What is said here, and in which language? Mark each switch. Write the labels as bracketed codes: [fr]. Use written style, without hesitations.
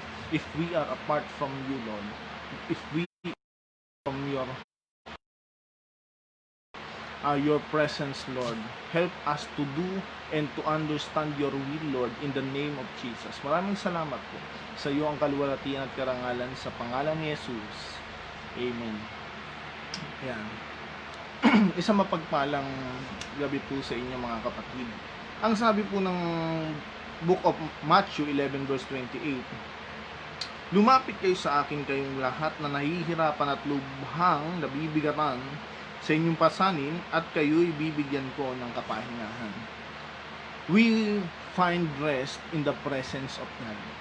[en] If we are apart from you, Lord, if we from your presence, Lord, help us to do and to understand your will, Lord, in the name of Jesus. [tl] Maraming salamat po sa iyo ang kaluwalhatian at karangalan sa pangalan ni Jesus. Amen. Yan. Isang mapagpalang gabi po sa inyo, mga kapatid. Ang sabi po ng Book of Matthew 11 verse 28, lumapit kayo sa akin kayong lahat na nahihirapan at lubhang nabibigatan sa inyong pasanin, at kayo'y bibigyan ko ng kapahingahan. [en] We find rest in the presence of God.